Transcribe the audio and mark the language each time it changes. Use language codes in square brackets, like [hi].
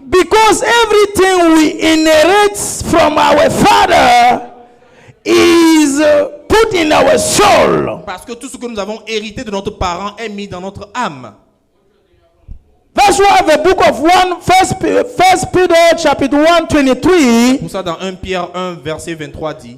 [en] Because everything we inherit from our Father is put in our soul. [fr] Parce que tout ce que nous avons hérité de notre parent est mis dans notre âme. [en] That's why the book of First Peter chapter 1:23. [fr] Pour ça, dans 1 Pierre 1, verset 23 dit,